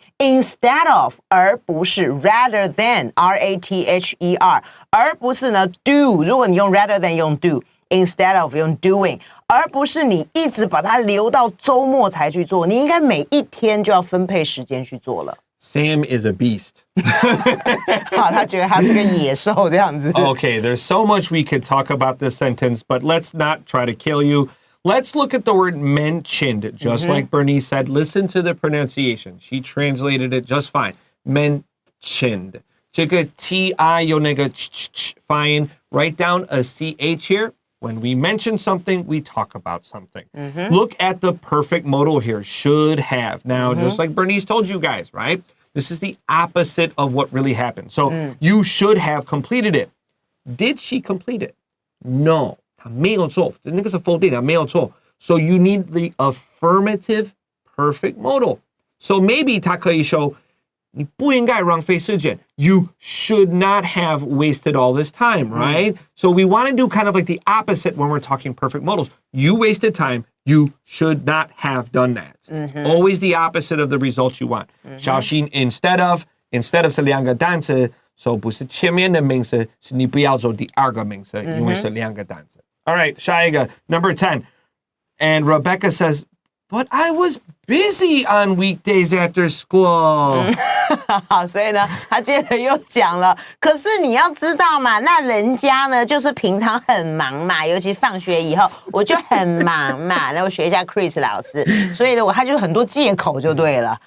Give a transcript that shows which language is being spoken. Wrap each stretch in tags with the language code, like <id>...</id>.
<zh>Instead of 而不是 rather than R-A-T-H-E-R 而不是呢 do 如果你用 rather than 用 do instead of 用 doing 而不是你一直把它留到周末才去做，你应该每一天就要分配时间去做了。</zh> <en>Sam is a beast.</en> <zh>好，他觉得他是个野兽这样子。</zh> <en>Okay, there's so much we could talk about this sentence, but let's not try to kill you. Let's look at the word mentioned, just like Bernice said. Listen to the pronunciation. She translated it just fine. Mentioned.</en> <zh>这个 ti 有那个 ch 发音.</zh> <en>Write down a ch here. When we mention something, we talk about something. Look at the perfect modal here. Should have. Now, just like Bernice told you guys, right? This is the opposite of what really happened. So you should have completed it. Did she complete it? No.</en> <zh>他没有做，那个是否定的，没有做。</zh> <en>So you need the affirmative perfect modal. So maybe</en> <zh>他可以说，你不应该浪费时间。</zh> <en>You should not have wasted all this time, right? So we want to do kind of like the opposite when we're talking perfect modals. You wasted time. You should not have done that. Always the opposite of the result you want.</en> <zh>小心 instead of 是2个单词。</zh> <en>So</en> <zh>不是前面的名词，是你不要做第2个名词，因为是2个单词。</zh> <en>All right,</en> <zh>下一个</zh> <en>number 10. And Rebecca says, but I was busy on weekdays after school.</en> <zh>好，所以呢，他接着又讲了，可是你要知道嘛，那人家呢就是平常很忙嘛，尤其放学以后我就很忙嘛，然后学一下 Chris 老师，所以呢，他就很多借口就对了。</zh>